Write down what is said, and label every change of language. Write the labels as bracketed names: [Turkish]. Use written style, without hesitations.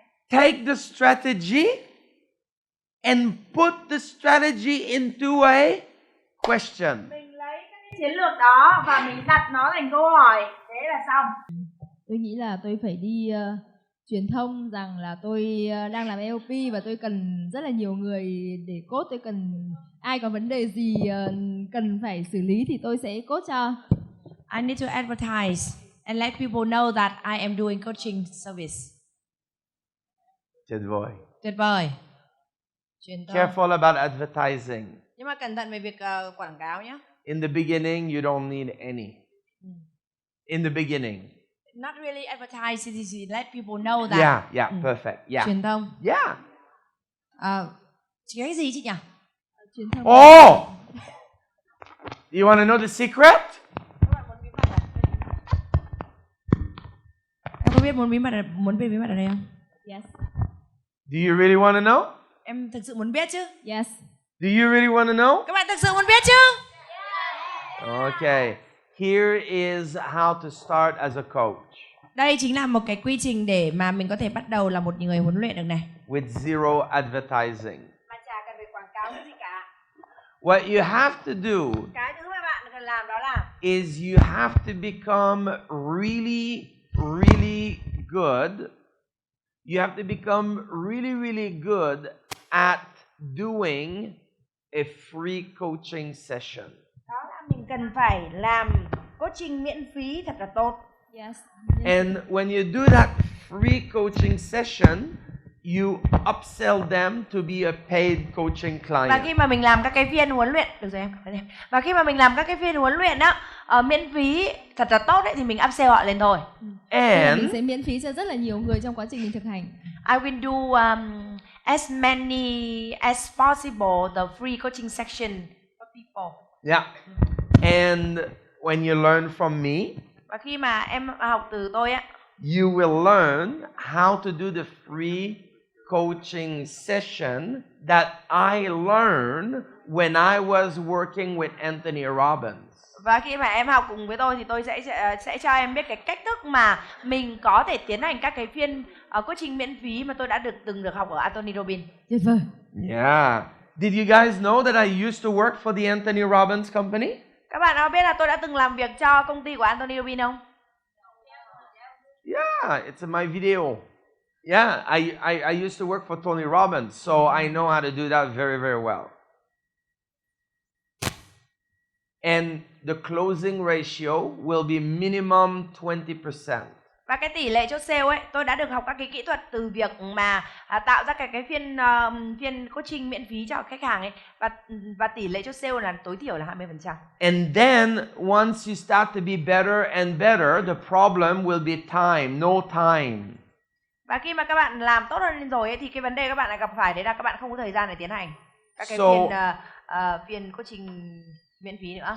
[English] Take the strategy and put the strategy into a question. [Vietnamese] Mình lấy cái chiến lược đó và mình đặt nó thành câu hỏi, thế là xong. Tôi nghĩ là tôi phải đi truyền thông rằng là tôi đang làm NLP và tôi cần rất là nhiều người để coach. Tôi cần ai có vấn đề gì cần phải xử lý thì tôi sẽ coach cho. [English] I need to advertise and let people know that I am doing coaching service. [Vietnamese] Tuyệt vời. Tuyệt vời. Truyền thông. [English] Careful about advertising. [Vietnamese] Nhưng mà cẩn thận về việc quảng cáo nhé. [English] In the beginning, you don't need any. In the beginning. Not really advertise, to let people know that. Yeah, perfect. Yeah. [Vietnamese] Truyền thông. [English] Yeah. [Vietnamese] Cái gì chị nhỉ? Truyền thông. Oh! [English] You want to know the secret? [Vietnamese] Em có biết muốn biết bí mật ở đây không? [English] Yes. Do you really want to know? [Vietnamese] Em thực sự muốn biết chứ? [English] Yes. Do you really want to know? [Vietnamese] Các bạn thực sự muốn biết chứ? [English] Okay. Here is how to start as a coach. [Vietnamese] Đây chính là một cái quy trình để mà mình có thể bắt đầu là một người huấn luyện được này. [English] With zero advertising. [Vietnamese] Mà chả cần phải quảng cáo cái gì cả. [English] What you have to do [Vietnamese] Cái thứ mà bạn cần làm đó là [English] is you have to become really, really good. You have to become really, really good at doing a free coaching session. [Vietnamese] đó là mình cần phải làm coaching miễn phí thật là tốt. [English] Yes. And when you do that free coaching session, you upsell them to be a paid coaching client. [Vietnamese] Và khi mà mình làm các cái phiên huấn luyện, được rồi em. Và khi mà mình làm các cái phiên huấn luyện á, miễn phí thật là tốt đấy thì mình upsell họ lên thôi. [English] And [Vietnamese] Mình sẽ miễn phí cho rất là nhiều người trong quá trình mình thực hành. [English] I will do as many as possible the free coaching section for people. yeah. And when you learn from me, [Vietnamese] Và khi mà em học từ tôi á, [English] you will learn how to do the free coaching session that I learned when I was working with Anthony Robbins. [Vietnamese] và khi mà em học cùng với tôi thì tôi sẽ cho em biết cái cách thức mà mình có thể tiến hành các cái phiên coaching miễn phí mà tôi đã từng được học ở Anthony Robbins. Tuyệt vời. [English] Yeah. Did you guys know that I used to work for the Anthony Robbins company? Các bạn có biết là tôi đã từng làm việc cho công ty của Anthony Robbins không? Yeah, it's in my video. Yeah, I used to work for Tony Robbins, so I know how to do that very, very well. And the closing ratio will be minimum 20%. [Vietnamese] Và cái tỷ lệ chốt sale ấy, tôi đã được học các cái kỹ thuật từ việc mà tạo ra cái phiên coaching miễn phí cho khách hàng ấy, và tỷ lệ chốt sale là tối thiểu là 20%. [English] And then once you start to be better and better, the problem will be time, no time. [Vietnamese] Và khi mà các bạn làm tốt hơn lên rồi ấy, thì cái vấn đề các bạn lại gặp phải đấy là các bạn không có thời gian để tiến hành các cái phiên coaching miễn phí nữa.